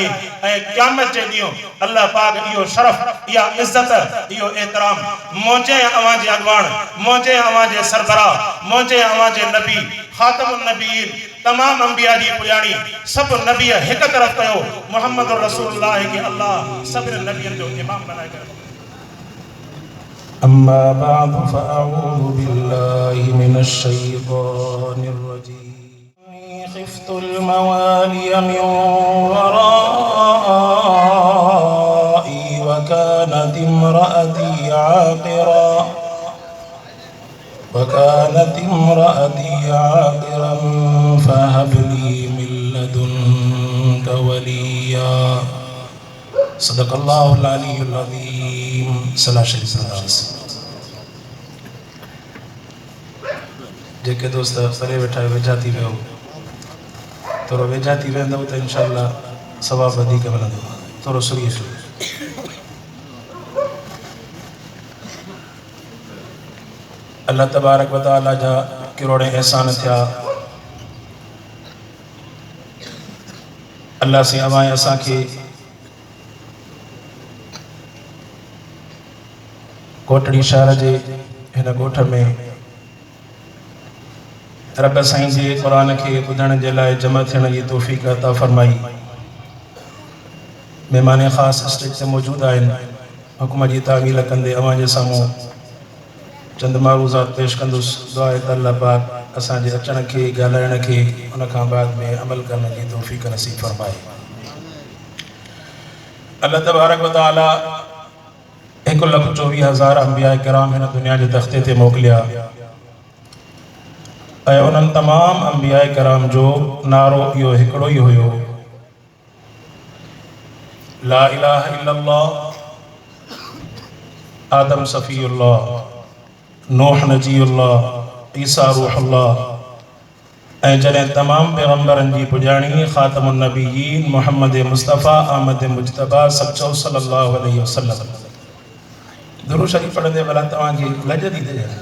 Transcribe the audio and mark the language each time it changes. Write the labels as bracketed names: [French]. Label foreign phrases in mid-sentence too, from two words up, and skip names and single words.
[Sindhi] ऐं क़यामत जे ॾींहुं अल्लाह पाक इहो शरफ़, इहा इज़्ज़त, इहो एतराम मुंहिंजे अवां जे अॻवान, मुंहिंजे अवां जे सरबराह, मुंहिंजे अवां जे नबी [Arabic] خاتم النبيين [Sindhi] तमाम अंबिया जी पुॼाणी सब नबी हिक तरफ कयो मोहम्मद रसूलुल्लाह के अल्लाह सभिनी नबियन जो इमाम बनाए करे। [Arabic] أما بعد فأعوذ بالله من الشيطان الرجيم. خفت الموالي من ورائي وكانت امرأتي عاقرا فهب لي من لدنك وليا. صدق الله العلي العظيم. [Sindhi] सला शरीफ जेके दोस्त परे वेठा वेझा थी वियो थोरो वेझा थी वेंदव त इंशाअल्लाह सवाब वधीक मिलंदो। थोरो सुरी सुरी [Arabic] الله تبارك وتعالى [Sindhi] जा किरोड़े एहसान थिया। अल्लाह से अवाए असांखे कोटड़ी शहर जे हिन ॻोठ में रब साईं जे क़ुरान खे ॿुधण जे लाइ जमा थियण जी तौफ़ीक़ अता फ़रमाई। महिमान ख़ासि स्टेज ते मौजूदु आहिनि। हुकुम जी तामील कंदे अवां जे साम्हूं चंद मारूज़ात पेश कंदुसि। दुआ आहे त अल्लाह पाक असांजे अचण खे ॻाल्हाइण खे उन खां बाद में अमल करण जी तौफ़ीक़ नसीब फ़रमाए। [Arabic] الله تبارك وتعالى [Sindhi] 1,24,000 अंबिया किराम हिन दुनिया जे तख़्ते ते मोकिलिया ऐं उन्हनि तमाम अंबिया किराम जो नारो इहो हिकिड़ो ई हुयो, [Arabic] لا إله إلا الله. آدم صفي الله, نوح نجي الله, عيسى روح الله [Sindhi] ऐं जॾहिं तमाम पैगंबरनि जी पुॼाणी [Arabic] خاتم النبيين [Sindhi] मोहम्मद मुस्तफ़ा अहमद मुजतबा सचो [Arabic] صلى الله عليه وسلم. [Sindhi] दुरूद शरीफ पढ़ंदे भला तव्हांखे लॼ थी थिए?